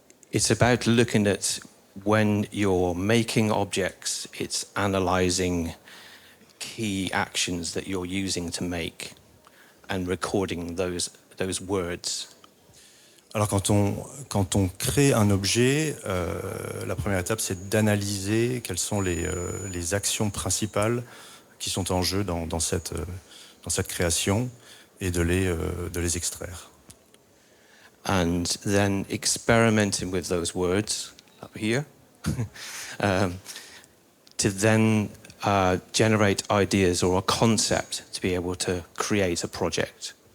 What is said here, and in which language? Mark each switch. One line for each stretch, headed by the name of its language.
English: It's about looking at when you're making objects, it's analyzing key actions that you're using to make and recording those words.
French: Alors quand on crée un objet, la première étape c'est d'analyser quelles sont les actions principales qui sont en jeu dans cette création et de les extraire.
English: And then experimenting with those words up here to then generate ideas or a concept to be able to create a project.